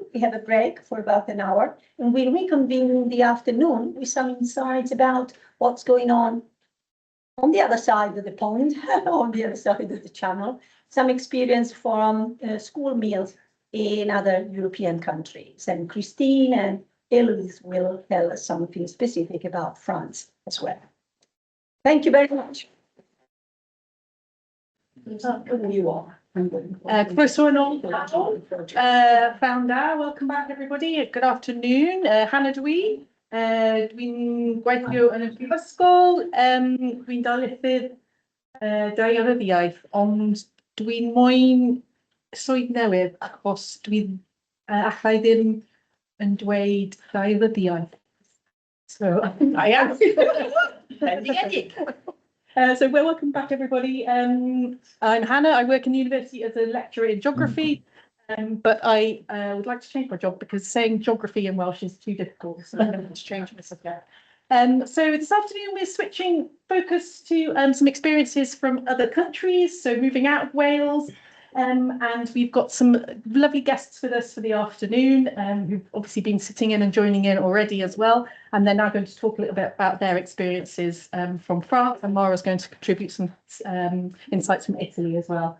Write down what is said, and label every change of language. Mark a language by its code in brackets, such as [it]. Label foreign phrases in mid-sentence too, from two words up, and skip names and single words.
[en] We have a break for about an hour, and we'll reconvene in the afternoon with some insights about what's going on the other side of the pond, on the other side of the channel, some experience from school meals in other European countries. And Christine and Eloise will tell us something specific about France as well. Thank you very much. You are. [cy] Croeso yn ôl, [en] founder, welcome back everybody, good afternoon, [cy] Hannah dwi'n gweithio yn y Prifysgol, dwi'n darlithydd Da iaith, ond dwi'n moyn swydd newydd achos dwi'n allai ddim yn dweud daearyddiaeth. [en] So I am. So welcome back, everybody. I'm Hannah. I work in the university as a lecturer in geography, but I would like to change my job because saying geography in Welsh is too difficult. So I'm going to change my subject. So this afternoon we're switching focus to some experiences from other countries, so moving out of Wales, and we've got some lovely guests with us for the afternoon who've obviously been sitting in and joining in already as well, and they're now going to talk a little bit about their experiences from France, and Mara's going to contribute some insights from Italy as well.